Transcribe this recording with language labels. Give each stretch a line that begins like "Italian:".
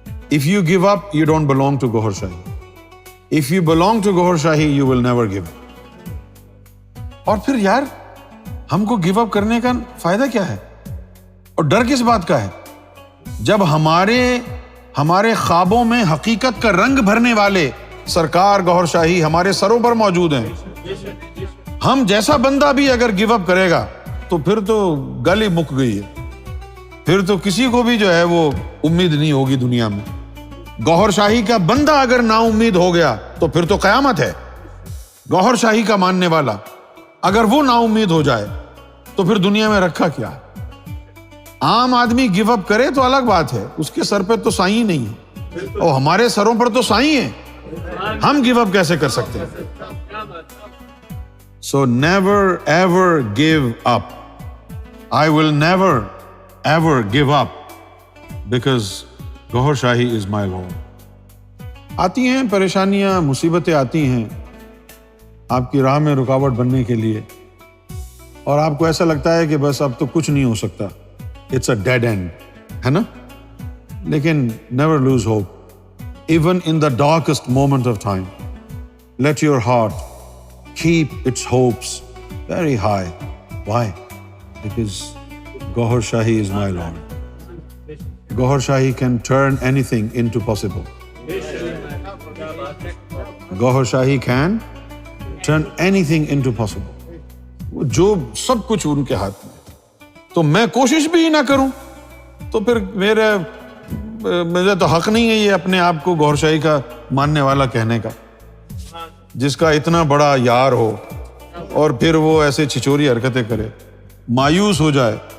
English: If you give up, you don't belong to Gohar Shahi. If you belong to Gohar Shahi, you will never give up.
Urdu: اور پھر یار ہم کو give up کرنے کا فائدہ کیا ہے اور ڈر کس بات کا ہے جب ہمارے خوابوں میں حقیقت کا رنگ بھرنے والے سرکار گوہر شاہی ہمارے سروں پر موجود ہیں. ہم جیسا بندہ بھی اگر گیو اپ کرے گا تو پھر تو گل ہی مک گئی ہے, پھر تو کسی کو بھی جو ہے وہ امید نہیں ہوگی دنیا میں. گوہر شاہی کا بندہ اگر نا امید ہو گیا تو پھر تو قیامت ہے. گوہر شاہی کا ماننے والا اگر وہ نا امید ہو جائے تو پھر دنیا میں رکھا کیا ہے. عام آدمی گیو اپ کرے تو الگ بات ہے, اس کے سر پہ تو سائیں نہیں ہے, اور ہمارے سروں پر تو سائیں ہیں, ہم گیو اپ کیسے کر سکتے ہیں.
English: So never ever give up. I will never ever give up because Gohar Shahi is my Lord.
Urdu: آتی ہیں پریشانیاں, مصیبتیں آتی ہیں آپ کی راہ میں رکاوٹ بننے کے لیے, اور آپ کو ایسا لگتا ہے کہ بس اب تو کچھ نہیں ہو سکتا,
English: it's a dead end,
Urdu: ہے نا.
English: لیکن never lose hope. Even in the darkest moment of time, let your heart keep its hopes very high. Why? Because Gohar Shahi is my Lord. Gohar Shahi can turn anything into possible. Gohar Shahi can turn anything into possible.
Urdu: جو سب کچھ ان کے ہاتھ میں, تو میں کوشش بھی نہ کروں تو پھر مجھے تو حق نہیں ہے یہ اپنے آپ کو گوہر شاہی کا ماننے والا کہنے کا, جس کا اتنا بڑا یار ہو اور پھر وہ ایسے چھچوری حرکتیں کرے, مایوس ہو جائے.